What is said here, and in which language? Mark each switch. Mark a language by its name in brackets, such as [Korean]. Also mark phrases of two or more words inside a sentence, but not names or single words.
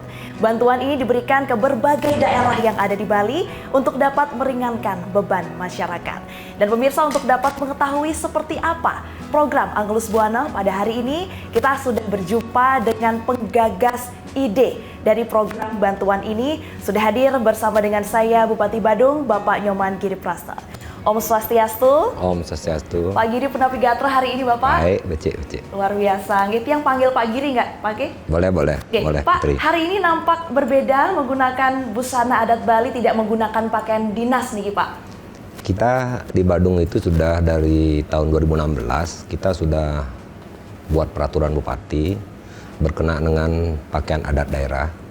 [Indonesian] Bantuan ini diberikan ke berbagai daerah yang ada di Bali untuk dapat meringankan beban masyarakat. Dan pemirsa, untuk dapat mengetahui seperti apa program Angelus Buana pada hari ini, kita sudah berjumpa dengan penggagas ide dari program bantuan ini. Sudah hadir bersama dengan saya Bupati Badung Bapak Nyoman Giripraste. [Sanskrit] Om Swastiastu. Om Swastiastu. [Indonesian] Pak Giri Penapigatra hari ini Bapak. Baik, becik. Luar biasa. Gitu yang panggil Pak Giri nggak, Pak Giri? Boleh. Oke, Boleh, Pak, Putri. hari ini nampak berbeda menggunakan busana adat Bali, tidak menggunakan pakaian dinas nih Pak. Kita di Badung itu sudah dari tahun 2016, kita sudah buat peraturan bupati berkenaan dengan pakaian adat daerah.